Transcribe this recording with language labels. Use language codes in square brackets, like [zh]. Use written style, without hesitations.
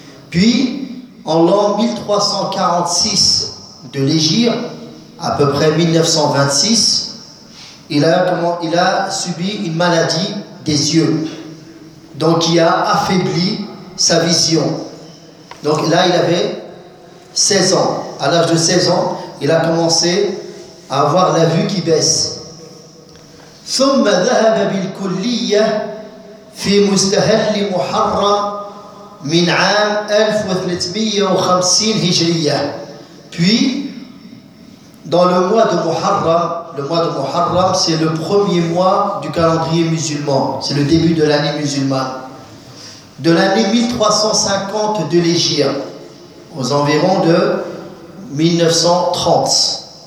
[fr] Puis, en l'an 1346 de l'Égypte, à peu près 1926, il a subi une maladie des yeux. Donc, il a affaibli sa vision. Donc, là, il avait 16 ans. À l'âge de 16 ans, il a commencé à avoir la vue qui baisse. [ar] ثم ذهب بالكلية في مستهل محرم من عام 1350 هجرية. [fr] Puis, dans le mois de Muharram, le mois de Muharram, c'est le premier mois du calendrier musulman. C'est le début de l'année musulmane. De l'année 1350 de l'Hégire, aux environs de 1930.